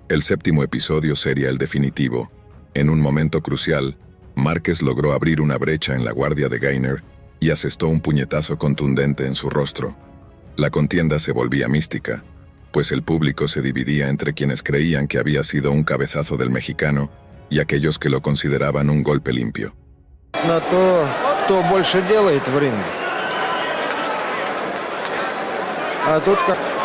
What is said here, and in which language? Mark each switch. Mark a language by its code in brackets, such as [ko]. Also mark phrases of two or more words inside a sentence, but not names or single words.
[es] El séptimo episodio sería el definitivo. En un momento crucial, Márquez logró abrir una brecha en la guardia de Gainer y asestó un puñetazo contundente en su rostro. La contienda se volvía mística, pues el público se dividía entre quienes creían que había sido un cabezazo del mexicano y aquellos que lo consideraban un golpe limpio. [ru] На то, кто больше делает в ринге. А тут как...